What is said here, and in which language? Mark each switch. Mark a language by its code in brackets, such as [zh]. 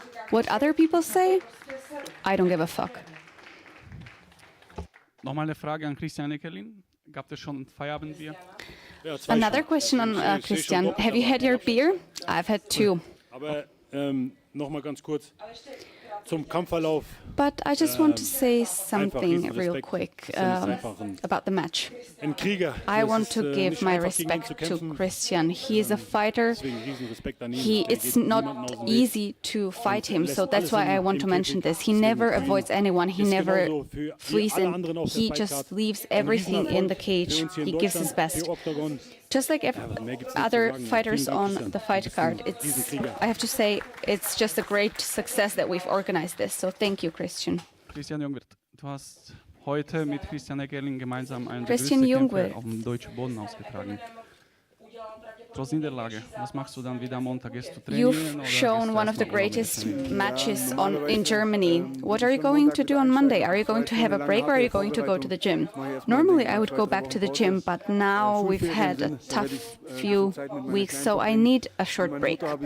[en] What other people say, I don't give a fuck. [de] Nochmal eine Frage an Christian Eckelin. Gab es schon ein Feierabendbier? [en] Another question on Christian. Have you had your beer? I've had 2. [de] Aber noch mal ganz kurz zum Kampfverlauf. [en] But I just want to say something real quick about the match. I want to give my respect to Christian. He is a fighter. It's not easy to fight him, so that's why I want to mention this. He never avoids anyone. He never flees, and he just leaves everything in the cage. He gives his best. Just like other fighters on the fight card, I have to say, it's just a great success that we've organized this. So thank you, Christian. [de] Christian Jungwirth, du hast heute mit Christian Eckelin gemeinsam einen der Christian größten Kämpfe Jungwirth. auf dem deutschen Boden ausgetragen. Trotz Niederlage, was machst du dann wieder am Montag? Gehst du trainieren? [en] You've shown one of the greatest matches in Germany. What are you going to do on Monday? Are you going to have a break or are you going to go to the gym? Normally I would go back to the gym, but now we've had a tough few weeks, so I need a short break.